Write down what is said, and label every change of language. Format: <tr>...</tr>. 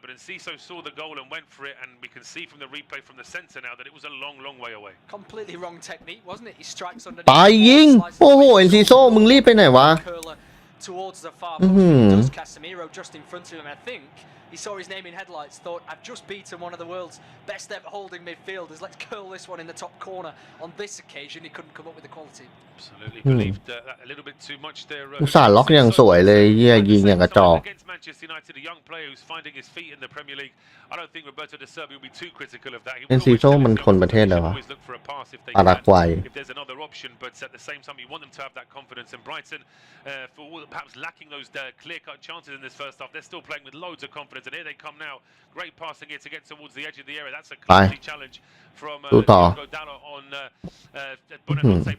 <en>But Enciso saw the goal and went for it, and we can see from the replay from the centre now that it was a long, long way away. Completely wrong technique, wasn't it? He strikes under.</en> <th>ไปยิงโอ้โหเอ็นซิโซมึงรีบไปไหนวะ</th> <en>Towards the far post, does Casemiro just in front of him. I think he saw his name in headlights, thought, I've just beaten one of the world's best ever holding midfielders. Let's curl this one in the top corner. On this occasion, he couldn't come up with the quality. Absolutely believed that a little bit too much there.</en> <th>อุตส่าห์ล็อกอย่างสวยเลยเยี่ยยิงอย่างกระจอก</th> <en>Against Manchester United, a young player who's finding his feet in the Premier League. I don't think Roberto De Zerbi will be too critical of that.</en> <th>เอ็นซิโซมันคนประเทศอะไรวะปารากวัย</th> <en>If there's another option, but at the same time, you want them to have that confidence. And Brighton, for all perhaps lacking those clear-cut chances in this first half, they're still playing with loads of confidence. And here they come now. Great passing here to get towards the edge of the area. That's a classy challenge from Dallo on Buenanotte.</en>